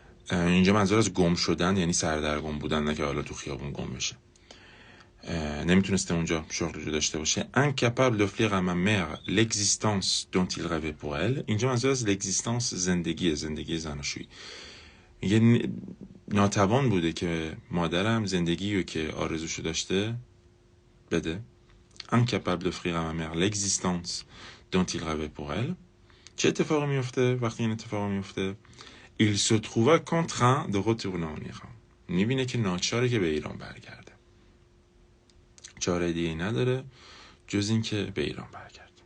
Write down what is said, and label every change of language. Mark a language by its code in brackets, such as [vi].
[fa] اینجا منظور از گم شدن یعنی سردرگم بودن، نه که حالا تو خیابون گم بشه. نمیتونسته اونجا شغلی رو داشته باشه. [fr] incapable d'offrir à ma mère l'existence dont il rêvait pour elle. [fa] اینجا منظور از l'existence زندگی زناشویی. میگه ناتوان بوده که مادرم زندگی رو که آرزوشو داشته بده. [fr] incapable d'offrir à ma mère l'existence dont il rêvait pour elle. [fa] چه اتفاقی میفته وقتی این اتفاقی میفته؟ [fr] il se trouva contraint de retourner en Iran. [fa] میبینه که ناچاره که به ایران برگرده. چاره دیگه نداره جز این که به ایران برگرده.